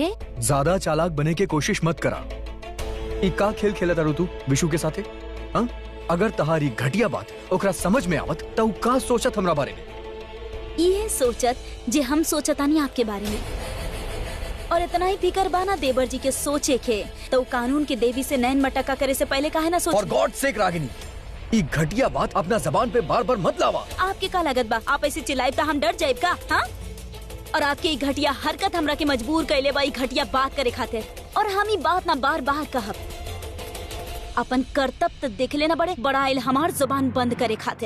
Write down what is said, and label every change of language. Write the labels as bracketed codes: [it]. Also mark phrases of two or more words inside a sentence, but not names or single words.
[bho] ज्यादा चालाक बने के कोशिश मत करा। ई का खेल खेलत आरू तू विशु के साथे? हाँ, अगर तहारी घटिया बात ओकरा समझ में आवत तो का सोचत हमरा बारे में? ये सोचत जे हम सोचतानी आपके बारे में। और इतना ही फिकर बाना देवर जी के सोचे के, तो कानून के देवी से नैन मटका करे से पहले काहे ना सोच। [en] for God sake [bho] रागिनी, ई घटिया बात अपना जबान पे बार बार मत लावा। आपके का लागत बा आप ऐसे चिल्लाइब तो हम डर जाइब का? हाँ, और आपके ई घटिया हरकत हमरा के मजबूर कैले बा ई घटिया बात करे खातिर। और हम ई बात ना बार बार कहब। अपन कर्तव्य देख लेना बड़े बड़ा आइल हमार जुबान बंद करे खातिर।